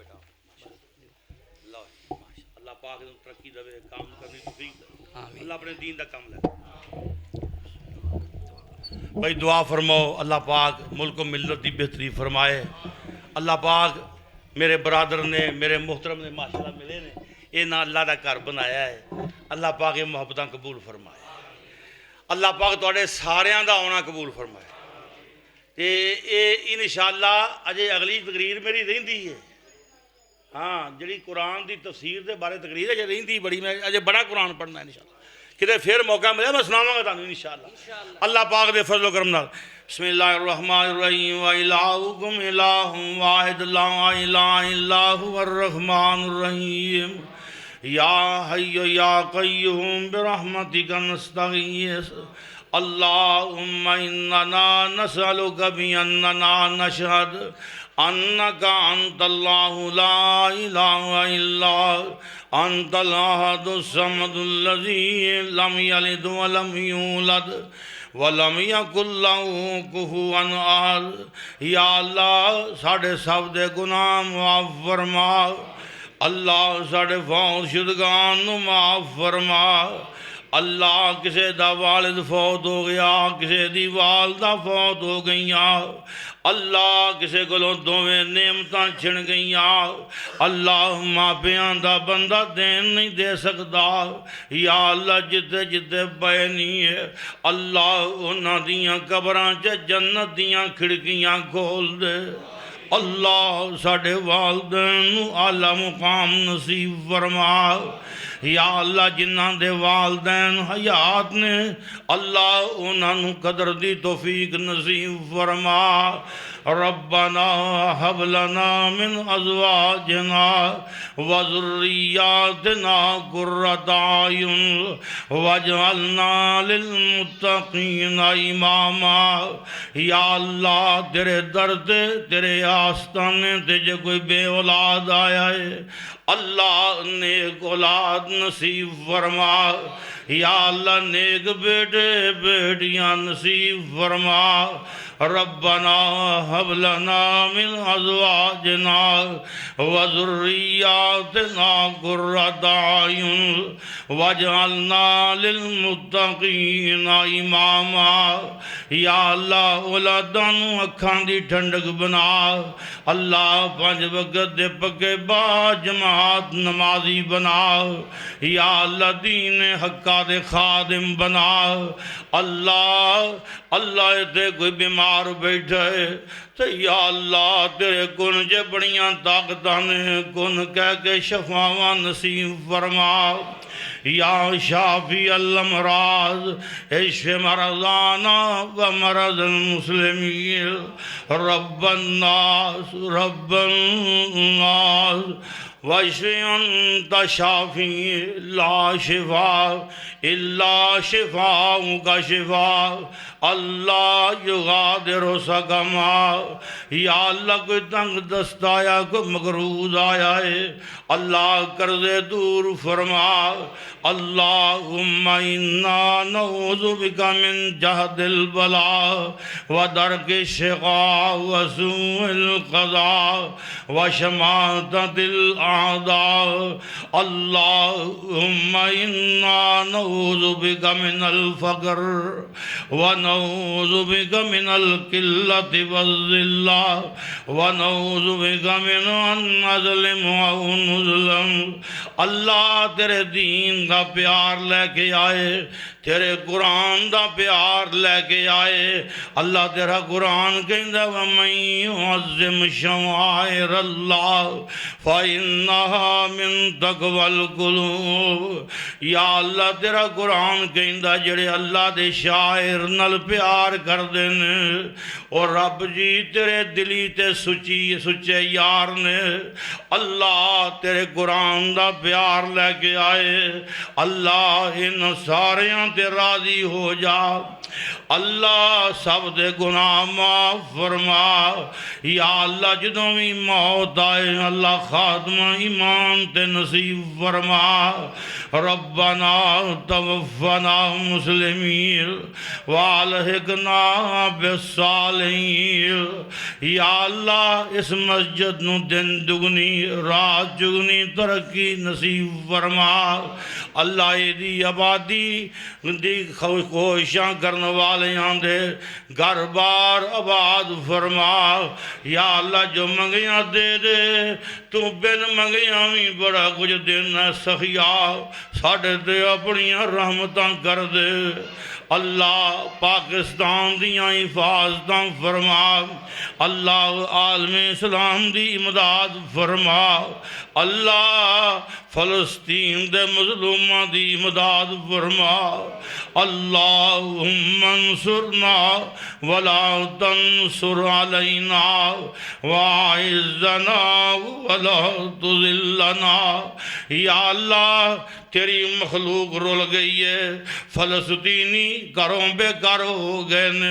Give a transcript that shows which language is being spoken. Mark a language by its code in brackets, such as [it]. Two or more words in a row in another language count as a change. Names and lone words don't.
[pa] اللہ پاک ترقی دے کام کرنے توفیق اللہ اپنے دین دا کام لے بھائی دعا فرماؤ اللہ پاک ملک و ملت دی بہتری فرمائے اللہ پاک میرے برادر نے میرے محترم نے ماشاءاللہ ملے نے یہ نہ اللہ دا گھر بنایا ہے اللہ پاک یہ محبتاں قبول فرمائے اللہ پاک تواڈے ساریاں دا آنا قبول فرمائے تے یہ انشاءاللہ اجے اگلی تقریر میری رہندی ہے ہاں جڑی قرآن دی تفسیر دے بارے تقریر ہے رہندی بڑی میں اجے بڑا قرآن پڑھنا ہے انشاءاللہ کدھر پھر موقع ملے میں سناواں گا تانوں انشاءاللہ اللہ پاک دے فضل و کرم نال [ar] بسم اللہ الرحمن الرحیم وَإِلَٰهُكُمْ إِلَٰهٌ وَاحِدٌ لَا إِلَٰهَ إِلَّا هُوَ الرَّحْمَٰنُ الرَّحِيمُ یا حی یا قیوم برحمتک نستغیث اللہم اننا نسألک بأننا نشہد انک انت اللہ لا الہ الا انت الاحد الصمد الذی لم یلد ولم یولد وَلَمْ يَكُنْ لَهُ كُفُوًا أَحَدٌ یا اللہ [pa] ساڑھے سب دے گناہ معاف فرما اللہ ساڑھے فوت شدگان معاف فرما اللہ کسے دا والد فوت ہو گیا کسے دی والدہ فوت ہو گئیاں اللہ کسے کلوں دوویں نعمتاں چھن گئیاں اللہ ماپیاں دا بندہ دین نہیں دے سکتا یا اللہ جتے جتے بینی ہے اللہ انہاں دیاں قبراں چے جنت دیاں کھڑکیاں کھول دے اللہ ساڑھے والدین اعلیٰ مقام نصیب فرما یا اللہ جنہاں دے والدین حیات نے اللہ انہاں قدر دی توفیق نصیب فرما [ar] ربنا حب لنا من ازواجنا وذریاتنا قرۃ اعین واجعلنا للمتقین اماما یا اللہ تیرے در [pa] تے تیرے آستانے تے جو کوئی بے اولاد آیا ہے اللہ نیک اولاد نصیب فرما یا اللہ نیک بیٹے بیٹیاں نصیب فرما [ar] ربنا هب لنا من ازواجنا وذرياتنا قرة اعين واجعلنا للمتقین اماما. [pa] یا اللہ اولاداں نوں اکھاں دی ٹھنڈک بنا. اللہ 5 وقت دے پکے با جماعت نمازی بنا. یا اللہ دین حقہ دے خادم بنا. اللہ تے کوئی بیمار بیٹھا ہے تو یا اللہ تیرے کن جے بڑیاں طاقتاں نے کن کہہ کے شفاواں نصیب فرما. [ar] یا شافی الامراض اشف مرضانا ومرض المسلمین. رب الناس واشف انت شافی لا شفا الا شفاؤک شفا. اللہ یغادر سقما. [pa] یا اللہ کوئی تنگ دست آیا کوئی مغروض آیا ہے اللہ قرض دور فرما. [ar] اللہم انا نعوذ بک من جہد البلاء ودرک الشقاء وسوء القضاء وشماتۃ الاعداء. اللہم انا نعوذ بک من الفقر ونعوذ بک من القلۃ والذلہ ونعوذ بک من ان نظلم او نظلم. [pa] اللہ تیرے دین دا پیار لے کے آئے تیرے قرآن دا پیار لے کے آئے. اللہ تیرا قرآن کہندا [ar] وَمَن يُعَظِّمْ شَعَائِرَ اللَّهِ فَإِنَّهَا مِن تَقْوَى الْقُلُوبِ. [pa] یا اللہ تیرا قرآن کہندا جڑے اللہ دے شاعر نال پیار کر دین اور رب جی تیرے دلی تے سچے یار نے. اللہ تیرے قرآن دا پیار لے کے آئے. اللہ ان ساریاں تے راضی ہو جا. اللہ سب دے گناہ معاف فرما. یا اللہ جدوں بھی موت آئے اللہ خاتمہ ایمان تے نصیب فرما. [ar] ربنا توفنا مسلمین والحقنا بالصالحین. [pa] یا اللہ اس مسجد نو دن دگنی رات جگنی ترقی نصیب فرما. اللہ دی آبادی دی کوشاں کرنے والیاں دے گھر بار آباد فرما. یا اللہ جو منگیاں دے دے تو بن منگیاں بھی بڑا کچھ دینا سخیا ساڑھے تے اپنیاں رحمتاں کر دے. اللہ پاکستان دیاں حفاظتاں فرما. اللہ عالم اسلام دی امداد فرما. اللہ فلسطین دے مظلوماں دی امداد فرما. [ar] اللہم انصرنا ولا تنصر علینا وعزنا ولا تذلنا. [pa] یا اللہ تیری مخلوق رول گئی ہے فلسطینی گھروں بے گھر ہو گئے نے.